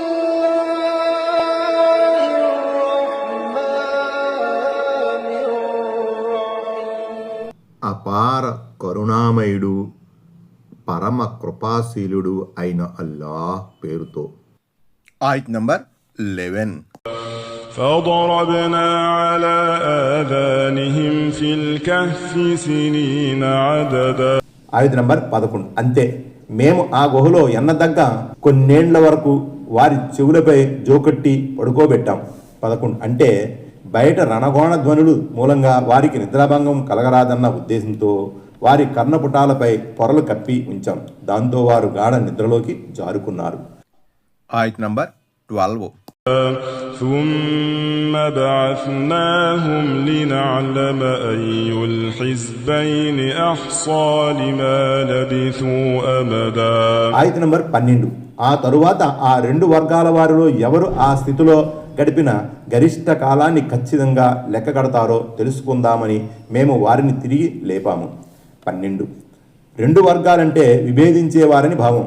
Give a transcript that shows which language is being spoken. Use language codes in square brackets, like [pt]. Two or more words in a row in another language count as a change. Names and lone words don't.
[te] అపార కరుణామయుడు పరమ కృపాశీలుడు అయిన అల్లాహ్ పేరుతో. ఆయత్ నంబర్ 11. [ar] فضربنا على آذانهم في الكهف سنين عددا. [te] ఆయత్ నంబర్ 11. అంతే, మేము ఆ గుహలో ఎన్నదగ్గ కొన్నేండ్ల వరకు వారి చెవులపై జోకట్టి పడుకోబెట్టాం. 11 అంటే బయట రణగోణ ధ్వనులు మూలంగా వారికి నిద్రాభంగం కలగరాదన్న ఉద్దేశంతో వారి కర్ణపుటాలపై పొరలు కప్పి ఉంచాం. దాంతో వారు గాఢ నిద్రలోకి జారుకున్నారు. ఆయత్ నంబర్ 12. [ar] ثم بعثناهم لنعلم أي الحزبين أحصى لما لبثوا أمدا. [te] ఆయత్ నంబర్ 12. ఆ తరువాత ఆ రెండు వర్గాల వారిలో ఎవరు ఆ స్థితిలో గడిపిన గరిష్ట కాలాన్ని ఖచ్చితంగా లెక్క కడతారో తెలుసుకుందామని మేము వారిని తిరిగి లేపాము. 12. రెండు వర్గాలంటే విభేదించేవారని భావం.